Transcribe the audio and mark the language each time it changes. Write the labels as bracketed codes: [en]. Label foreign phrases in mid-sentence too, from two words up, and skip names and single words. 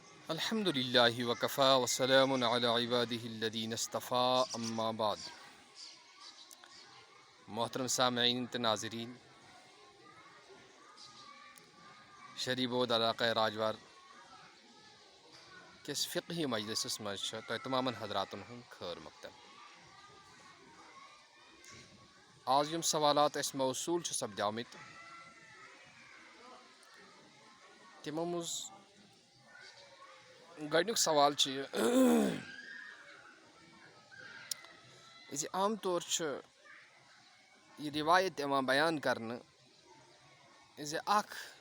[ar] الحمد للہ وکفا وسلام علی عبادہ الذین اصطفیٰ اما بعد. [ks] محترم سامعین تو ناظرین، شرعی بورڈ علاقہ راجوار کس فقہی مجلس مز تمام حضراتن ہند خیر مقدم. آج یم سوالات اس موصول سپدامت تمو مز گۄڈنیُک سوال یہ عام طور یہ روایت بیان کرنے زِ اکھ